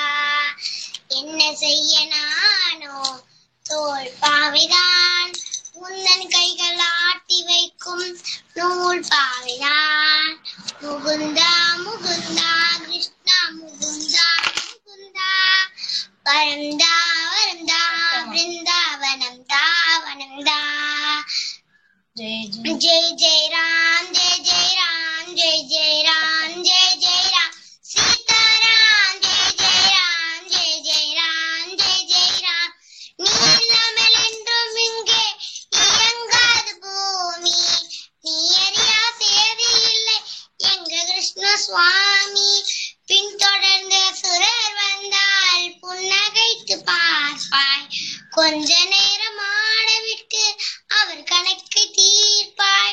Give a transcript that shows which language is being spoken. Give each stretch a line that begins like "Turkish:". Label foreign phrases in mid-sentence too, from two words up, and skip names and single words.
Tamil: என்ன செய்ய நானோ தோல் பாவைதான், உந்தன் கைகள் ஆட்டி வைக்கும் நூல் பாவைதான். முகுந்தா முகுந்தா கிருஷ்ணா முகுந்தா முகுந்தா, வரந்தா வரந்தா பிருந்தாவனம் தாவனம் தா.
Hindi: जय जय राम जय जय राम जय जय राम जय जय राम सीताराम जय जय राम जय जय राम जय जय राम.
Tamil: நீ இல்லாமல் என்றும் இங்கே இயங்காது பூமி, நீ அறியா சேதி இல்லை எங்க கிருஷ்ண சுவாமி. பின்தொடர்ந்து சுரர் வந்தால் புன்னகைத்து பார்ப்பாய், கொஞ்ச நேரம் ஆடவிட்டு அவர் கணக்கு தீர்ப்பாய்.